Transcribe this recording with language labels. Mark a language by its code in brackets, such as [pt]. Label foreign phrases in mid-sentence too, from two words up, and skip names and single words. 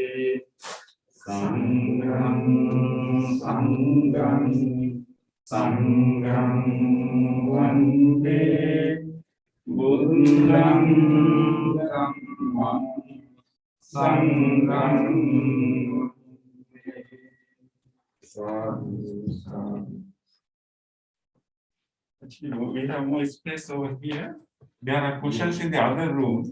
[pi] Sangham, Sangham, Sangham, Vande, Buddham, Dhammam, Sangham, Sadhu, sadhu. [en] Actually, we have more space over here. There are cushions in the other room.